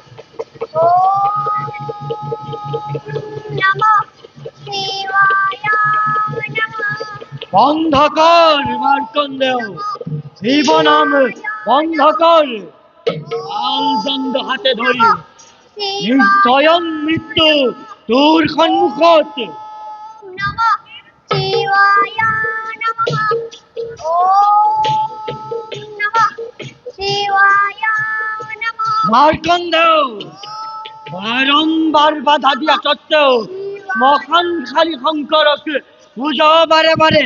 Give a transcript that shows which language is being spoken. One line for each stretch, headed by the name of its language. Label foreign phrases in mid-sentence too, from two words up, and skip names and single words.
Sanskrit: ওম নমঃ শিবায় নমঃ
Assamese: বন্ধ কর মার্কন্ডেয়, শিব নাম বন্ধ কর। তাল দণ্ড হাতে ধরি নিশ্চয়ন মৃত্যু তোর সন্মুখত।
Sanskrit: ওম নমঃ শিবায় নমঃ ওম নমঃ শিবায় নমঃ
Assamese: মার্কন্ডেয় বারম্বার বাধা দিয়া সত্ত্বেও শ্মশানখালী শঙ্করক পূজা বারে বারে।